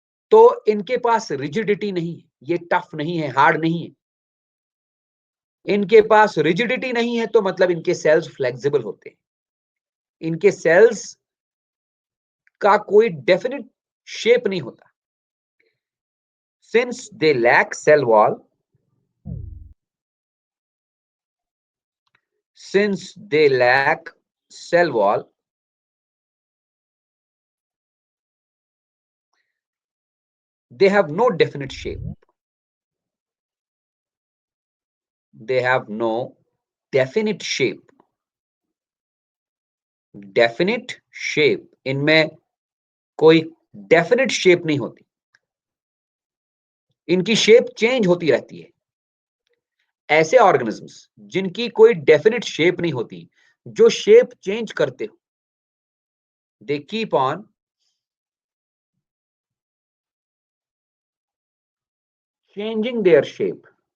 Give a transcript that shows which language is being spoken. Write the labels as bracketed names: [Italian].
[Hindi] तो इनके पास रिजिडिटी नहीं है, ये टफ नहीं है, हार्ड नहीं है। इनके पास रिजिडिटी नहीं है तो मतलब इनके सेल्स फ्लेक्सिबल होते हैं। इनके सेल्स का कोई डेफिनेट शेप नहीं होता। [English] Since they lack cell wall, since they lack cell wall, they have no definite shape. They have no definite shape. [Hindi] Definite shape, इनमें कोई डेफिनेट शेप नहीं होती, इनकी शेप चेंज होती रहती है। ऐसे ऑर्गेनिजम्स जिनकी कोई डेफिनेट शेप नहीं होती, जो शेप चेंज करते हो, [English] They keep on changing their shape.